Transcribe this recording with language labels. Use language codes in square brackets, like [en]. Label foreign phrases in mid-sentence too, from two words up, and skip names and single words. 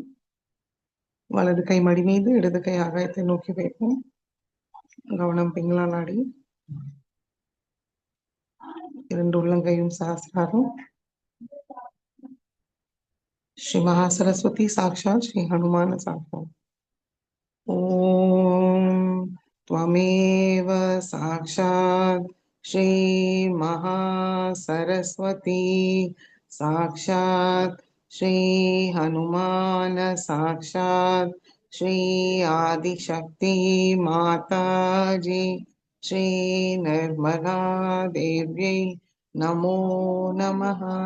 [ta] வலது கை மடி மீது, இடது கை ஆகாயத்தை நோக்கி வைப்போம். கவனம் பிங்களா நாடி. இரண்டு உள்ளங்கையும் சஹஸ்ராரம். [sa] श्री महासरस्वती साक्षात् श्री हनुमान साक्षात्. ஓம் त्वमेव साक्षात् श्री महासरस्वती साक्षात् श्री हनुमान साक्षात् श्री आदिशक्ति माता जी श्री निर्मला देव्यै नमो नमः.